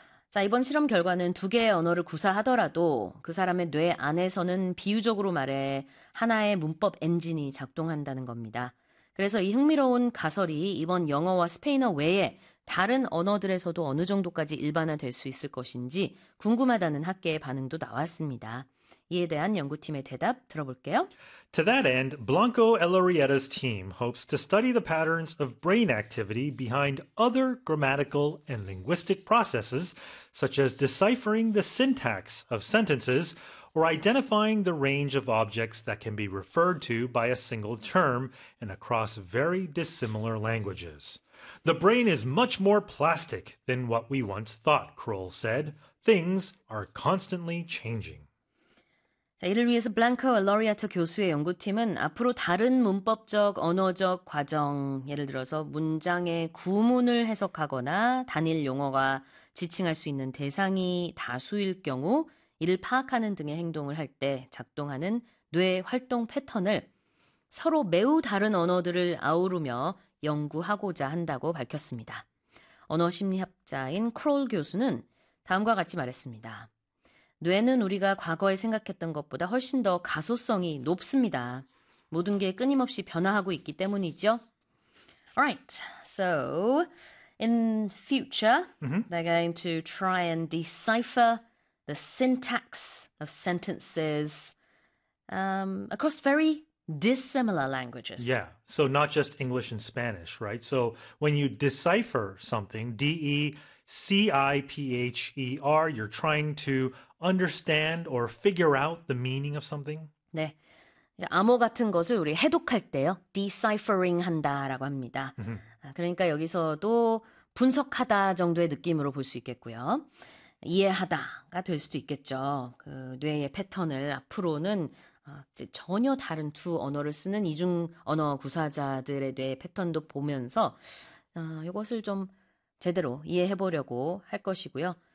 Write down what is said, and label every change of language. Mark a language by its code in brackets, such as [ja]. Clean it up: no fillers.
[ko] 자, 이번 실험 결과는 두 개의 언어를 구사하더라도 그 사람의 뇌 안에서는 비유적으로 말해 하나의 문법 엔진이 작동한다는 겁니다. 그래서 이 흥미로운 가설이 이번 영어와 스페인어 외에 다른 언어들에서도 어느 정도까지 일반화될 수 있을 것인지 궁금하다는 학계의 반응도 나왔습니다. 이에 대한 연구팀의 대답 들어볼게요. [en] To that end, Blanco Ellorieta's team hopes to study the patterns of brain activity behind other grammatical and linguistic processes, such as deciphering the syntax of sentences or identifying the range of objects that can be referred to by a single term and across very dissimilar languages. The brain is much more plastic than what we once thought, Kroll said. Things are constantly changing. [ko] 이를 위해서 블랑코 엘로리아토 교수의 연구팀은 앞으로 다른 문법적, 언어적 과정, 예를 들어서 문장의 구문을 해석하거나 단일 용어가 지칭할 수 있는 대상이 다수일 경우 이를 파악하는 등의 행동을 할때 작동하는 뇌 활동 패턴을 서로 매우 다른 언어들을 아우르며 연구하고자 한다고 밝혔습니다. 언어 심리학자인 크롤 교수는 다음과 같이 말했습니다. 뇌는 우리가 과거에 생각했던 것보다 훨씬 더 가소성이 높습니다. 모든 게 끊임없이 변화하고 있기 때문이죠. [en] Right. So, in future, they're going to try and decipher the syntax of sentences, across very dissimilar languages. Yeah, so not just English and Spanish, right? So when you decipher something, decipher, you're trying to understand or figure out the meaning of something. [ko] 네. 이제 암호 같은 것을 우리 해독할 때요. deciphering 한다라고 합니다. 그러니까 여기서도 분석하다 정도의 느낌으로 볼수 있겠고요. 이해하다가 될 수도 있겠죠. 그 뇌의 패턴을 앞으로는 이제 전혀 다른 두 언어를 쓰는 이중 언어 구사자들의 뇌 패턴도 보면서 이것을 좀 제대로 이해해 보려고 할 것이고요.